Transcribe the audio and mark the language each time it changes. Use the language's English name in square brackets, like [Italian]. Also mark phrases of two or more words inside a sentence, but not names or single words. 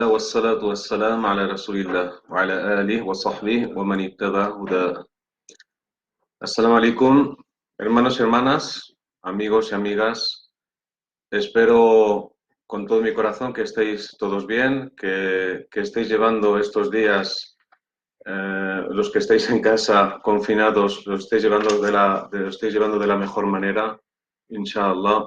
[Arabic] والصلاة والسلام على رسول الله وعلى آله وصحبه ومن اتبع هداه. السلام عليكم, [Spanish] hermanos y hermanas, amigos y amigas. Espero con todo mi corazón que estéis todos bien, que estéis llevando estos días, los que estáis en casa confinados, los estéis llevando de la mejor manera, inshallah.